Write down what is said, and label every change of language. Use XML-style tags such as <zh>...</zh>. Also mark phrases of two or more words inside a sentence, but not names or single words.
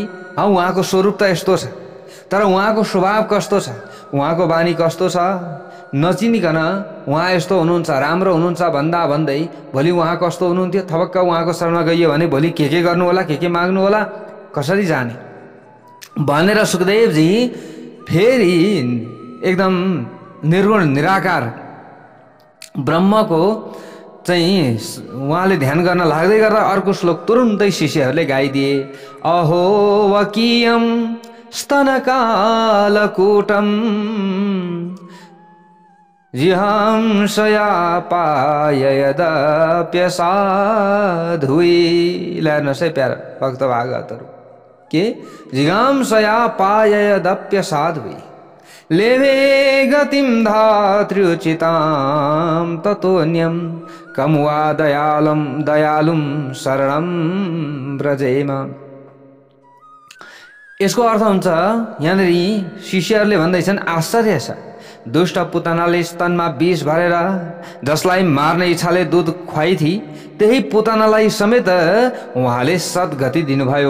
<ne>उहाँको स्वरूप त यस्तो छ, तर उहाँको स्वभाव कस्तो छ, उहाँको बानी कस्तो छ नचिनिकन उहाँ यस्तो हुनुहुन्छ, राम्रो हुनुहुन्छ भन्दा भन्दै भोलि उहाँ कस्तो हुनुहुन्थ्यो थपक्क उहाँको शरणमा गइयो भने भोलि के गर्नु होला, के माग्नु होला, कसरी जाने भनेर सुखदेवजी फेरि एकदम निर्गुण निराकार ब्रह्मको चाहिँ उहाँले ध्यान गर्न लाग्दै गर्दा अर्को श्लोक तुरुन्तै शिष्यहरूले गाइदिए।</ne> <sa>अहो वकीयम स्तनकालकूटम जिहांसया पाययदप्यसाधुई।</sa> <ne>हेर्नुहोस् है प्यारा भक्त भागवतहरू, के</ne> <sa>जिगांसया पाययदप्यसाधुई लेभे गतिम धात्र्युचितां ततोऽन्यं कमुवा दयालुम शरणं व्रजेम।</sa> <ne>यसको अर्थ हुन्छ यहाँनिर शिष्यहरूले भन्दैछन् आश्चर्य छ, दुष्ट पुतनाले स्तनमा विष भरेर जसलाई मार्ने इच्छाले दूध खुवाई थी त्यही पुतनालाई समेत उहाँले सद्गति दिनुभयो।</ne>